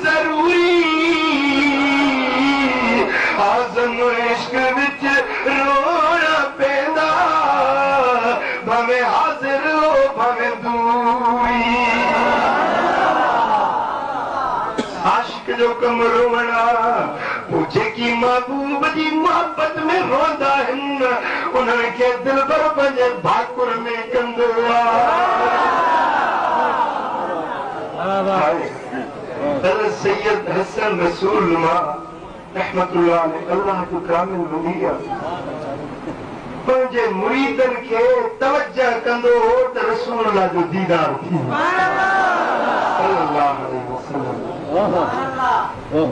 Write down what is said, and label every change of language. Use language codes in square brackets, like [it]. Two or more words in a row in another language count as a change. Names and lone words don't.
[pa] ਆਜ਼ਮ ਇਸ਼ਕ ਵਿਚ ਰੋਣਾ ਪੈਂਦਾ ਭਾਵੇਂ ਹਾਜ਼ਰ ਹੋ ਭਾਵੇਂ ਦੂਰੀ [sd] आशिक जो कम रोवणा पोइ जेकी महबूब जी मोहब्बत में रोंदा आहिनि उन्हनि खे दिलबर पंहिंजे भाकुर में कंदो आहे सैयद हसन रसूल [ar] رحمة الله عليه [sd] अल्लाह जो कामिल वली पंहिंजे मुरीदन खे तवज्जो कंदो हो त [ar] رسول الله [sd] जो दीदार थी [ar] صلى الله عليه وسلم.